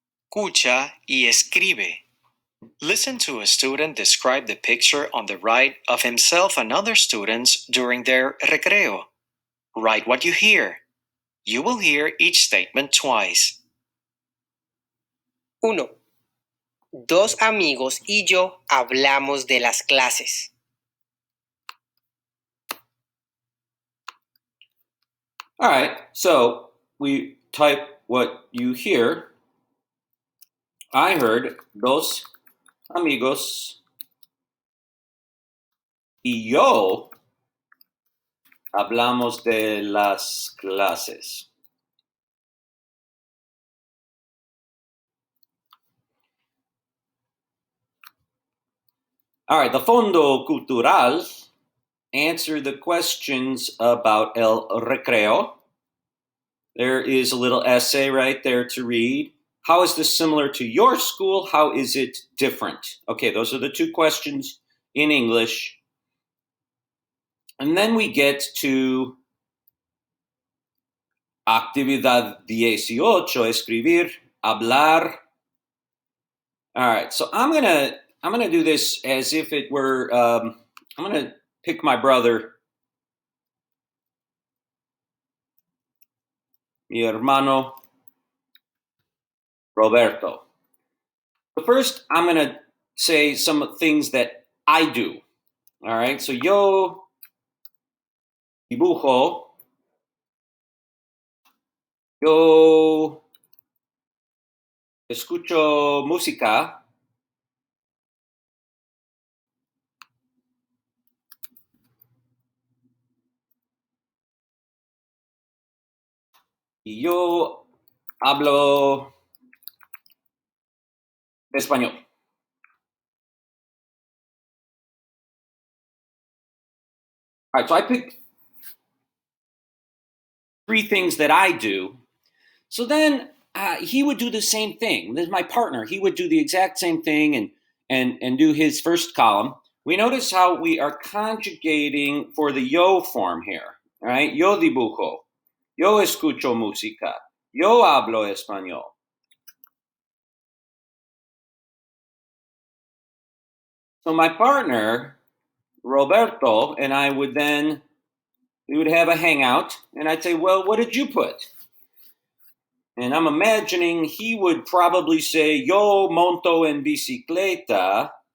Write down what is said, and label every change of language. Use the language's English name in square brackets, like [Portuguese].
[Spanish] Escucha y escribe. [English] Listen to a student describe the picture on the right of himself and other students during their recreo. Write what you hear. You will hear each statement twice. 1. [Spanish] Dos amigos y yo hablamos de las clases. [English] All right, so we type what you hear. I heard [Spanish] dos amigos y yo hablamos de las clases. [English] All right, the Fondo Cultural answer the questions about el recreo. There is a little essay right there to read. How is this similar to your school? How is it different? Okay, those are the two questions in English. And then we get to actividad 18, escribir, hablar. All right, so I'm gonna do this as if it were. I'm gonna pick my brother, [Spanish] mi hermano Roberto. [English] So first, I'm gonna say some things that I do. All right, so [Spanish] yo dibujo, yo escucho música, y yo hablo español. [English] All right, so I picked 3 things that I do. So then he would do the same thing. This is my partner. He would do the exact same thing and do his first column. We notice how we are conjugating for the yo form here. All right, [Spanish] yo dibujo, yo escucho música, yo hablo español. [English] So my partner, Roberto, and I would then, we would have a hangout, and I'd say, well, what did you put? And I'm imagining he would probably say, [Spanish] yo monto en bicicleta.